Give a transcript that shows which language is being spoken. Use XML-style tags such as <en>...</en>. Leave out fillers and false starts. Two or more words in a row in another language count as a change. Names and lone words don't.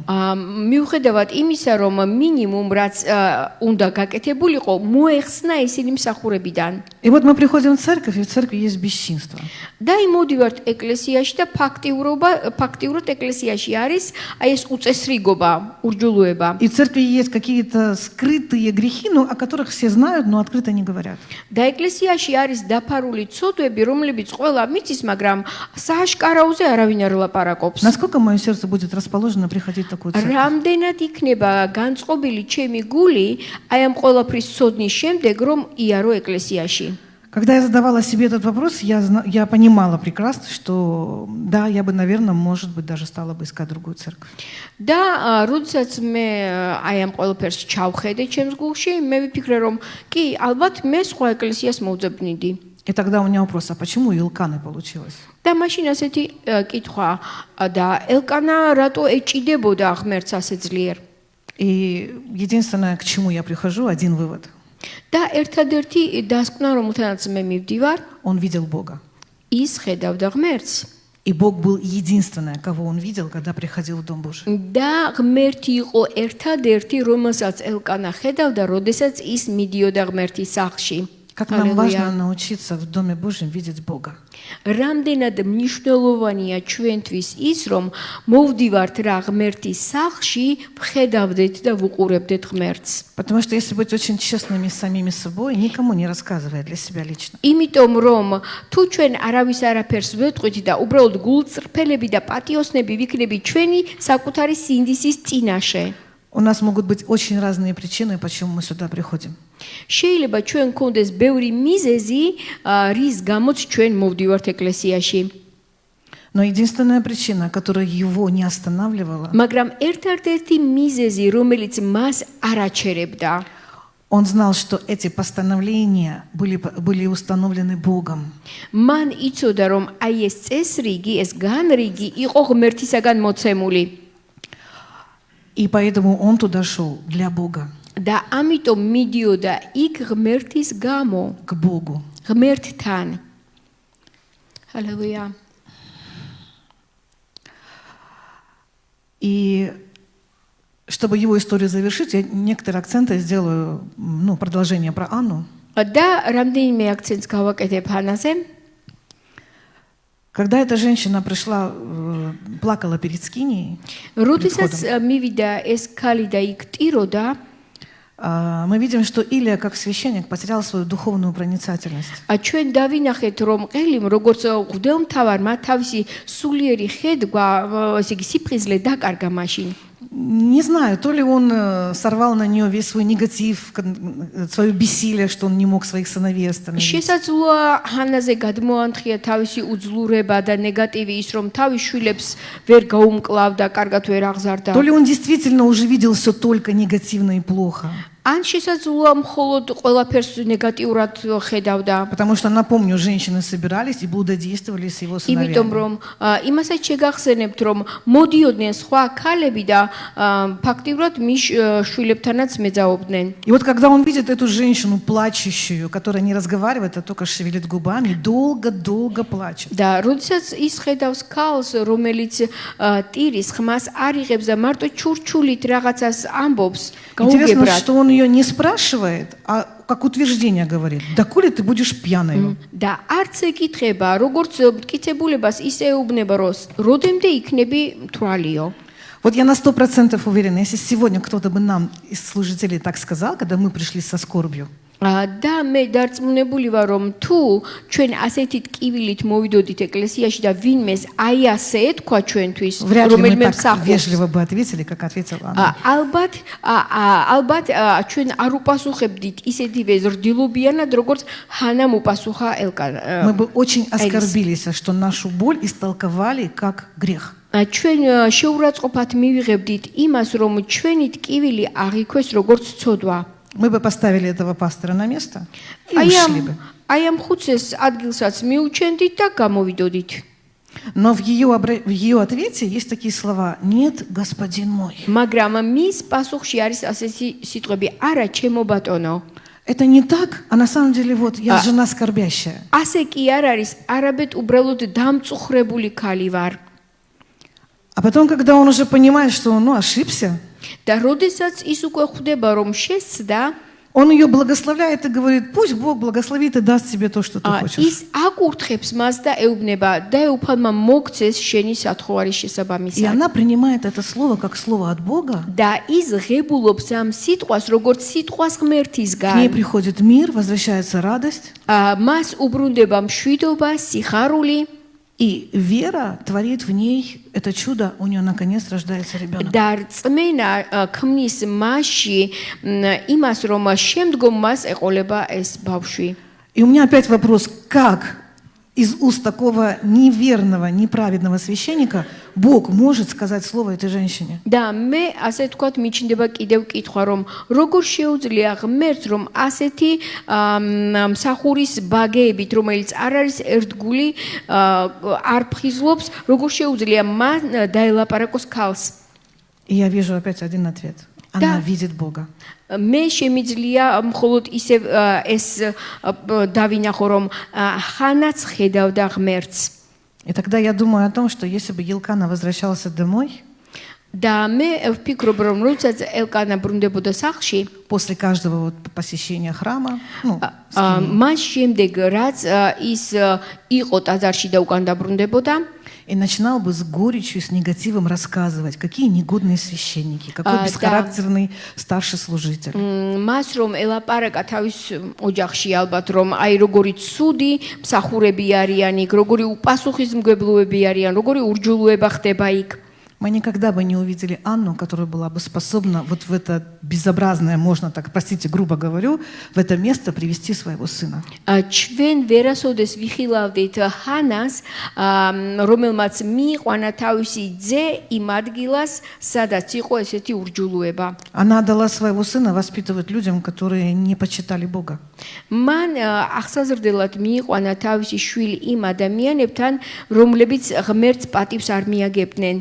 <ka>მიუხედავად იმისა, რომ მინიმუმ რაც უნდა გაკეთებულიყო, მოეხსნა ისინი მსახურებიდან.</ka> <ru>И вот мы приходим в церковь, и в церкви есть бесчинство.</ru> <ka>და იმოდივართ ეკლესიაში და ფაქტიურად ეკლესიაში არის აი ეს უწესრიგობა, ურჯულუება.</ka> <ru>И в церкви есть какие-то скрытые грехи, о которых все знают, но открыто не говорят.</ru> <ka>და ეკლესიაში არის დაფარული ცოდვები, რომლებიც ყველა მიცის, მაგრამ სააშკარაოზე არავინ არ ლაპარაკობს.</ka> <ru>Насколько мое сердце будет расположено приходить в такую церковь?</ru> <ka>რამდენად იქნება განწყობილი ჩემი гули აი ამ ყველაფრის ცოდნის შემდეგ, რომ იარო ეკლესიაში.</ka> <ru>Когда я задавала себе этот вопрос, я понимала прекрасно, что да, я бы, наверное, может быть, даже стала бы искать другую церковь.</ru> <ka>და როდესაც მე აი ამ ყველაფერს ჩავხედე ჩემს გულში, მე ვიფიქრე, რომ კი, ალბათ მე სხვა ეკლესიას მოვძებნიდი.</ka> <ru>И тогда у меня вопрос, а почему у Илканы получилось?</ru> <ka>და მაშინ ასეთი კითხვა და ელკანა რატო ეჭიდებოდა ღმერთს ასე ძლიერ?</ka> <ru>И единственное, к чему я прихожу, один вывод.</ru> <ka>და ერთადერთი დასკვნა, რომელთანაც მე მივდივარ,</ka> <ru>Он видел Бога.</ru> <ka>ის ხედავდა ღმერთს.</ka> <ru>И Бог был единственное, кого он видел, когда приходил в Дом Божий.</ru> <ka>და ღმერთი იყო ერთადერთი, რომელსაც ელკანა ხედავდა, როდესაც ის მიდიოდა ღმერთის სახლში.</ka> <ru>Как нам важно научиться в Доме Божьем видеть Бога.</ru> <ka>რამდენად მნიშვნელოვანია ჩვენთვის ის, რომ მოვდივართ რა ღმერთის სახლში, ვხედავდეთ და ვუყურებდეთ ღმერთს.</ka> <ru>Потому что если быть очень честными с самими собой, никому не рассказывая для себя лично.</ru> <ka>იმიტომ რომ თუ ჩვენ არავის არაფერს ვეტყვით და უბრალოდ გულწრფელები და პატიოსნები ვიქნები ჩვენი საკუთარი სინდისის წინაშე.</ka> <ru>У нас могут быть очень разные причины, почему мы сюда приходим.</ru> <ka>შეიძლება ჩვენ გქონდეს ბევრი მიზეზი, რის გამოც ჩვენ მოვდივართ ეკლესიაში.</ka> <ru>Но единственная причина, которая его не останавливала,</ru> <ka>მაგრამ ერთ-ერთი მიზეზი, რომელიც მას არაჩერებდა,</ka> <ru>он знал, что эти постановления были установлены Богом.</ru> <ka>მან იცოდა, რომ აი ეს წესრიგი, ეს განრიგი იყო ღმერთისაგან მოცემული.</ka> <ru>И поэтому он туда шел для Бога,</ru> <ka>და ამიტომ მიდიოდა იქ ღმერთის გამო,</ka> <ru>к Богу.</ru> <ka>ღმერთთან. ჰალელუია.</ka> <ru>И чтобы его историю завершить, я некоторые акценты сделаю, продолжение про Анну.</ru> <ka>და რამდენიმე აქცენტს გავაკეთებ ანაზე.</ka> <ru>Когда эта женщина пришла, плакала перед скинией,</ru> <ka>როდესაც მივიდა ეს ქალი და იქ ტიროდა,</ka> <ru>мы видим, что Илия, как священник, потерял свою духовную проницательность.</ru> <ka>ჩვენ დავინახეთ, რომ ყელიმ როგორც ღვთაემთავარმა თავისი სულიერი ხედვა, ესე იგი სიფხიზლე დაკარგა მაშინ.</ka> <ru>Не знаю, то ли он сорвал на нее весь свой негатив, свое бессилие, что он не мог своих сыновей остановить.</ru> <ka>შესაძლოა ჰანაზე გადმოანთქია თავისი უძლურება და ნეგატივი ის, რომ თავის შვილებს ვერ გაუმკლავდა, კარგად ვერ აღზარდა.</ka> <ru>То ли он действительно уже видел все только негативно и плохо.</ru> <ka>ან შესაძლოა მხოლოდ ყველაფერს негативურად ხედავდა.</ka> <ru>Потому что, напомню, женщины собирались и блудодействовали с его сыновьями.</ru> <ka>იმიტომ რომ იმასაც შეგახსენებთ, რომ მოდიოდნენ სხვა ქალები და ფაქტიურად მის შვილებთანაც მეძაობდნენ.</ka> <ru>И вот когда он видит эту женщину плачущую, которая не разговаривает, а только шевелит губами, долго-долго плачет.</ru> <ka>და როდესაც ის ხედავს ქალს, რომელიც ტირის ხმას არ იღებს და მარტო ჩურჩულით რაღაცას ამბობს,</ka> <ru>Интересно,</ru> <ka>გაუგებრად.</ka> <ru>что он ее не спрашивает, а как утверждение говорит. Доколе ты будешь пьяной?</ru> <ka>და არც ეკითხება, როგორც მტკიცებულებას ისე ეუბნება, რომ როდემდე იქნები მთვალიო.</ka> <ru>Вот я на 100% уверена, если сегодня кто-то бы нам из служителей так сказал, когда мы пришли со скорбью,</ru> <ka>და მე დარწმუნებული ვარ, რომ თუ ჩვენ ასეთი ტკივილით მოვიდოდით ეკლესიაში და ვინმეს აი ასე ეთქვა ჩვენთვის,</ka> <ru>вряд ли мы</ru> <ka>რომელიმე</ka> <ru>так</ru> <ka>მსახურს,</ka> <ru>вежливо бы ответили, как ответила она.</ru> <ka>ალბათ ჩვენ არ უპასუხებდით ისეთივე ზრდილობიანად, როგორც ჰანამ უპასუხა ელკანა.</ka> <ru>Мы бы очень оскорбились, что нашу боль истолковали как грех.</ru> <ka>ჩვენ შეურაცხყოფად მივიღებდით იმას, რომ ჩვენი ტკივილი აღიქვეს როგორც ცოდვა.</ka> <ru>Мы бы поставили этого пастора на место и</ru> <ka>აი</ka> <ru>ушли бы.</ru> <ka>ამ ხუცეს ადგილსაც მიუჩენდით და გამოვიდოდით.</ka> <ru>Но в ее ответе есть такие слова: «Нет, господин мой».</ru> <ka>მაგრამ მის პასუხში არის ასეთი სიტყვები: არა, ჩემო ბატონო.</ka> <ru>Это не так, а на самом деле вот я жена скорбящая.</ru> <ka>ასე კი არ არის, არაბედ უბრალოდ დამწუხრებული ქალი ვარ.</ka> <ru>А потом, когда он уже понимает, что он ошибся,</ru> <ka>და როდესაც ის უკვე ხვდება, რომ შესცდა,</ka> <ru>он ее благословляет и говорит, пусть Бог благословит и даст тебе то, что ты хочешь.</ru> <ka>ის აკურთხებს მას და ეუბნება და ეუფალმა მოგცეს შენი სათხოვარის</ka> <ru>И</ru> <ka>შესაბამისად.</ka> <ru>она принимает это слово как слово от Бога.</ru> <ka>და ის ღებულობს ამ სიტყვას, როგორც სიტყვას</ka> <ru>К ней</ru> <ka>ღმერთისგან.</ka> <ru>приходит мир, возвращается радость.</ru> <ka>მას უბრუნდება მშვიდობა, სიხარული</ka> <ru>И вера творит в ней это чудо, у нее наконец рождается ребенок.</ru> <ka>და რწმენა ქმნის მასში იმას, რომ შემდგომ მას ეყოლება ეს ბავშვი.</ka> <ru>И у меня опять вопрос, как из уст такого неверного, неправедного священника Бог может сказать слово этой женщине?</ru> <ka>და მე ასე თქვათ მიჩნდება კიდევ კითხვა, რომ როგორ შეუძლია ღმერთს, რომ ასეთი მსახურის ბაგეებით, რომელიც არ არის ერთგული, არ ფხიზლობს, როგორ შეუძლია მან დაელაპარაკოს ქალს.</ka> <ru>И я вижу опять один ответ. Она видит Бога.</ru> <ka>მე შემიძლია მხოლოდ ისე ეს დავინახო, რომ ხანაც ხედავდა ღმერთს.</ka> <ru>И тогда я думаю о том, что если бы Елкана возвращался домой,</ru> <ka>და მე ვფიქრობ, რომ როდესაც ელკანა ბრუნდებოდა სახლში,</ka> <ru>после каждого вот посещения храма,</ru> <ka>მას შემდეგ რაც ის იყო ტაძარში და უკან დაბრუნდებოდა,</ka> <ru>и начинал бы с горечью, с негативом рассказывать, какие негодные священники, какой бесхарактерный старший служитель.</ru> <ka>მას რომ ელაპარაკა თავის ოჯახში ალბათ, რომ აი როგორი ცუდი მსახურები არიან იქ, როგორი უპასუხისმგებლოები არიან, როგორი ურჯულუება ხდება იქ.</ka> <ru>Мы никогда бы не увидели Анну, которая была бы способна вот в это безобразное, можно так, простите, грубо говорю, в это место привести своего сына.</ru> <ka>ჩვენ ვერასოდეს ვიხილავდით ჰანას, რომელმაც მიიყვანა თავისი ძე იმ ადგილას, სადაც იყო ესეთი ურჯულუება.</ka> <ru>Она отдала своего сына воспитывать людям, которые не почитали Бога.</ru> <ka>მან ახსაზრდელად მიიყვანა თავისი შვილი იმ ადამიანებთან, რომლებიც ღმერთს პატივს არ მიაგებდნენ.</ka>